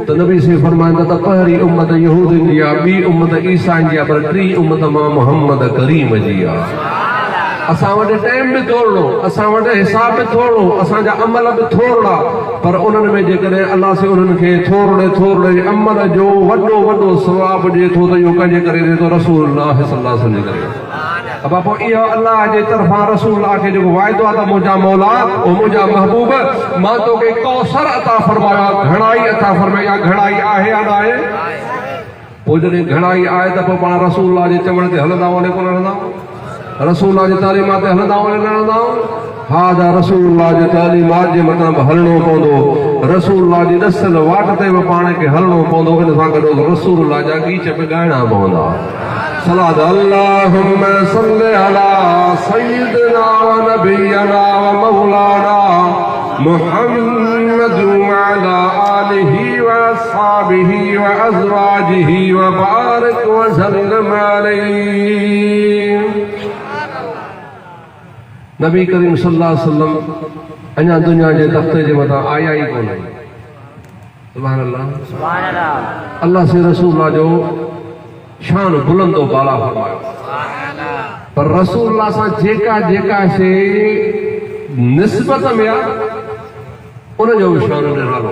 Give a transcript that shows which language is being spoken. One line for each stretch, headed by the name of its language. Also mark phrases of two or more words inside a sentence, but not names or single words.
Sindhi: त नबी से फरमाईंदा त पहिरीं उम्मत यहूदियुनि जी आहे, ॿी उम्मत ईसाइनि जी आहे, पर टी उम्मत मां मोहम्मद करीम जी आहे। असां वटि टाइम बि थोरो, असां वटि हिसाब बि थोरो, असांजा अमल बि थोरा, पर उन्हनि में जेकॾहिं अलाह से उन्हनि खे थोरे थोरे अमल जो वॾो वॾो सवाब ॾिए थो त इहो कंहिंजे करे ॾिए थो?
Arabic: رسول الله صلى الله عليه وسلم करे।
Sindhi: अब पोइ इहो अलाह जे तरफ़ां रसूलुल्लाह खे जेको वाइदो आहे त मुंहिंजा मौला ओ मुंहिंजा महबूब मां तोखे कौसर अता फरमाया, घणाई अता फरमाया, घणाई आहे या न आहे? पोइ जॾहिं घणाई आहे त पोइ पाण रसूलुल्लाह जे चवण ते हलंदा वञे कोन हलंदा, रसूलुल्लाह जी तालीमात ते हलंदा वञे न हलंदा? हा त रसूलुल्लाह जी तालीमात जे मथां बि हलणो पवंदो, रसूलुल्लाह जी नस्ल वाट ते बि पाण खे हलणो पवंदो, इन सां गॾु रसूलुल्लाह जा गीच बि ॻाइणा पवंदा।
Arabic: صلاة اللهم صل على سيدنا ونبينا ومولانا محمد وعلى آله وأصحابه وأزواجه وبارك وسلم عليه.
Sindhi: नबी करीम
Arabic: صلى الله عليه وسلم
Sindhi: अञा दुनिया जे तख़्ते जे मथां आया ई कोन।
Arabic: سبحان الله.
Sindhi: अल्लाह से रसूलुल्लाह जो शान बुलंदो बाला फरमायो, पर रसूलुल्लाह सां जेका जेका शइ निस्बत में आहे उनजो बि शान निरालो।